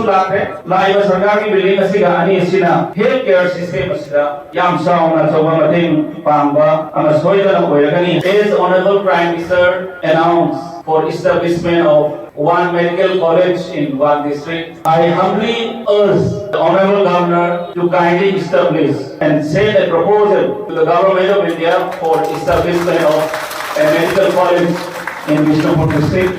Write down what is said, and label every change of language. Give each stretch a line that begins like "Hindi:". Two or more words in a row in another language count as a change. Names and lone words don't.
Manipuri: lakhe laiba sarkar ki building asiga ani asina health care system asida yam sauna choba mating pangba ama soida na oiragani
English: as honorable prime minister announced for establishment of one medical college in one district. I humbly urge the Honorable Governor to kindly establish and send a proposal to the Government of India for establishment of a medical college in Bishnupur district.